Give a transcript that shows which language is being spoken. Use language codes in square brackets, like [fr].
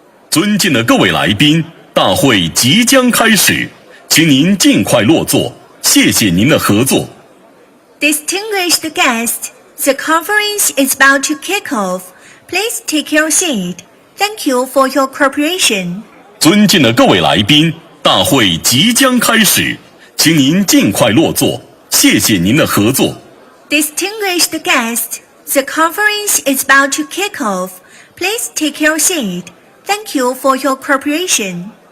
[zh] 尊敬的各位来宾，大会即将开始，请您尽快落座，谢谢您的合作。 [en] Distinguished guests, the conference is about to kick off. Please take your seat. Thank you for your cooperation. [zh] 尊敬的各位来宾，大会即将开始，请您尽快落座，谢谢您的合作。 [en] Distinguished guests, the conference is about to kick off. Please take your seat. Thank you for your cooperation.